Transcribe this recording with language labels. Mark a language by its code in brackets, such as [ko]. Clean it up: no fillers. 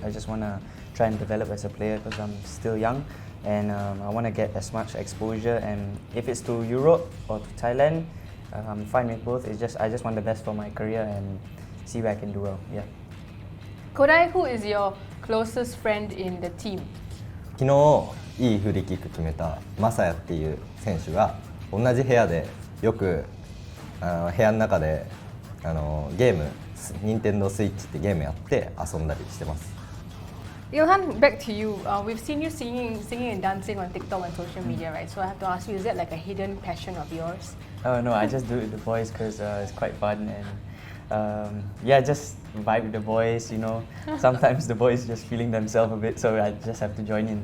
[en] I just want to try and develop as a player because I'm still young, and I want to get as much exposure. And if it's to Europe or to Thailand, I'm fine with both. I just want the best for my career and see where I can do well. Yeah. Kodai, who is your closest friend in the team? [ja] 昨日いいフリーキック決めたマサヤっていう選手が同じ部屋でよく部屋の中でゲーム任天堂スイッチってゲームやって遊んだりしてます。 [en] Ilhan, back to you. We've seen you singing and dancing on TikTok and social media, right? So I have to ask you, is that like a hidden passion of yours? No, I just do it with the boys because it's quite fun and just vibe with the boys. Sometimes the boys just feeling themselves a bit, so I just have to join in.